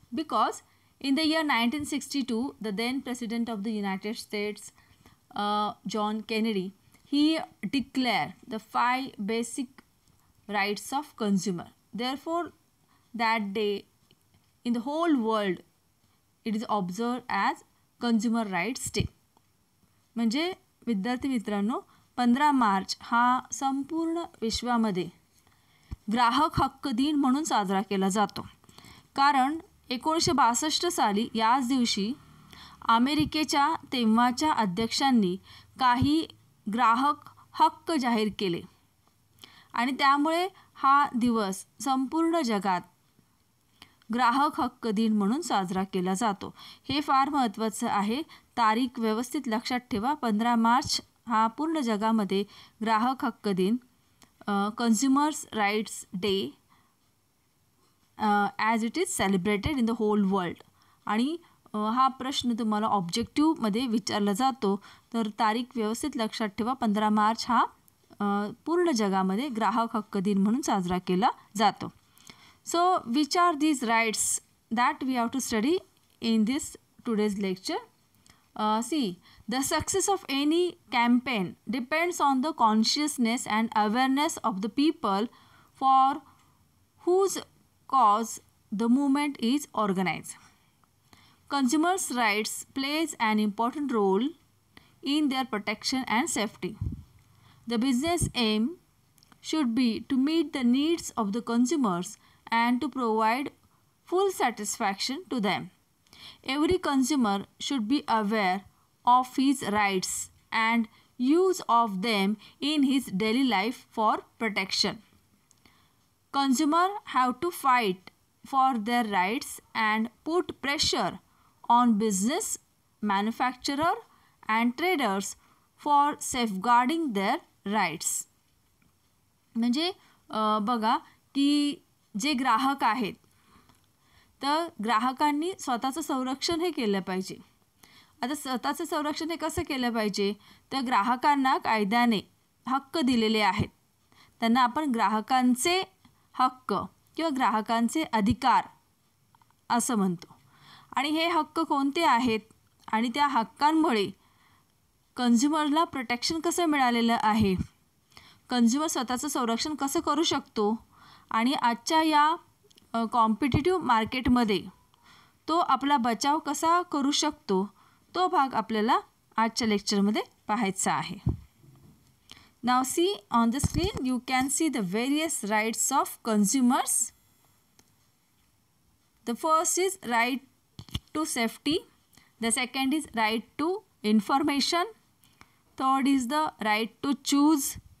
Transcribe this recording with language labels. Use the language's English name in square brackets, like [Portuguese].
[English] Because in the year 1962, the then President of the United States, John Kennedy, he declared the 5 basic rights of consumer. Therefore, that day in the whole world it is observed as Consumer Rights Day. [Marathi] म्हणजे विद्यार्थी मित्रांनो, 15 मार्च हा संपूर्ण विश्वामध्ये ग्राहक हक्क दिन म्हणून साजरा केला जातो. कारण 1962 साली याच दिवशी अमेरिकेच्या तेव्हाच्या अध्यक्षांनी काही ग्राहक हक्क जाहीर केले, आणि त्यामुळे हा दिवस संपूर्ण जगात ग्राहक हक्क दिन म्हणून साजरा केला जातो. हे फार महत्त्वाचं आहे. तारीख व्यवस्थित लक्षात ठेवा. 15 मार्च हा पूर्ण जगामध्ये ग्राहक हक्क दिन, [English] Consumers rights day as it is celebrated in the whole world. [Marathi] आणि हा प्रश्न तुम्हाला ऑब्जेक्टिव्हमध्ये विचारला जातो, तर तारीख व्यवस्थित लक्षात ठेवा. 15 मार्च हा पूर्ण जगामध्ये ग्राहक हक्क दिन म्हणून साजरा केला जातो. [English] So, which are these rights that we have to study in this today's lecture? See, the success of any campaign depends on the consciousness and awareness of the people for whose cause the movement is organized. Consumers' rights plays an important role in their protection and safety. The business aim should be to meet the needs of the consumers and to provide full satisfaction to them. Every consumer should be aware of his rights and use of them in his daily life for protection. Consumer have to fight for their rights and put pressure on business, manufacturer and traders for safeguarding their rights. [Marathi] म्हणजे बघा की जे ग्राहक आहेत तर ग्राहकांनी स्वतःचं संरक्षण हे केलं पाहिजे. आता स्वतःचं संरक्षण हे कसं केलं पाहिजे तर ग्राहकांना कायद्याने हक्क दिलेले आहेत. त्यांना आपण ग्राहकांचे हक्क किंवा ग्राहकांचे अधिकार असं म्हणतो. आणि हे हक्क कोणते आहेत आणि त्या हक्कांमुळे कन्झ्युमरला प्रोटेक्शन कसं मिळालेलं आहे, कन्झ्युमर स्वतःचं संरक्षण कसं करू शकतो आणि आजच्या या कॉम्पिटिटिव्ह मार्केटमध्ये तो आपला बचाव कसा करू शकतो तो भाग आपल्याला आजच्या लेक्चरमध्ये पाहायचा आहे. [English] Now see on the screen you can see the various rights of consumers. The first is right to safety, the second is right to information, third is the right to choose,